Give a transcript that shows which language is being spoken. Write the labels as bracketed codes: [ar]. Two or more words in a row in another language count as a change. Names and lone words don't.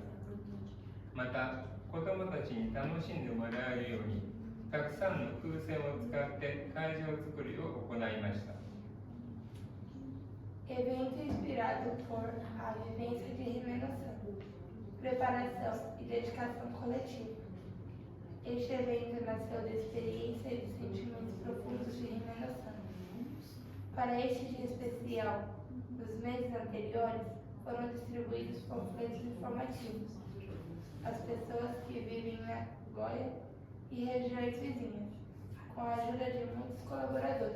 [ja] また子どもたちに楽しんでもらえるようにたくさんの風船を使って会場作りを行いました。 [pt] Evento inspirado por a vivência de renovação, preparação e dedicação coletiva. Este evento nasceu da experiência e dos sentimentos profundos de renovação. Para este dia especial, nos meses anteriores, foram distribuídos panfletos informativos às pessoas que vivem na Goiás e regiões vizinhas, com a ajuda de muitos colaboradores.